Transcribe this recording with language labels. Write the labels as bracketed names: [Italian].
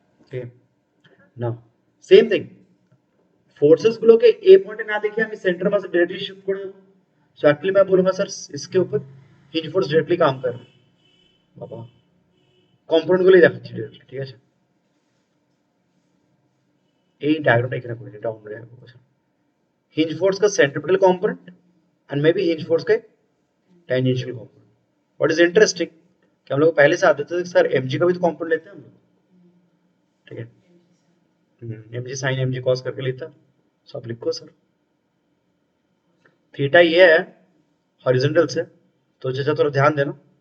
[Hindi] ठीक है ना, [Bangla] सेम थिंग फोर्सेस গুলোকে ए পয়েন্টে না দেখে আমি সেন্টার মাসে डायरेक्टली शिफ्ट করে দেব। [Hindi] सो एक्चुअली मैं बोलूंगा सर इसके ऊपर हिंज फोर्स डायरेक्टली काम कर रहा है, [Bangla] বাবা কম্পোনেন্ট গুলোই দেখাচ্ছি [Hindi] डायरेक्टली। [Bangla] ঠিক আছে, এই ডায়াগ্রামটা এখানে করে ডাউন করে রাখবো। [Hindi] हिंज फोर्स का centripetal component and may be hinge force का tangential component. What is interesting, कि हम लोग पहले से आते थे सर mg का भी तो कंपोनेंट लेते हैं हम लोग, ठीक है, mg sin mg cos करके लेता, सो आप लिखो सर थीटा ये है हॉरिजॉन्टल से, तो चाचा थोड़ा ध्यान देना,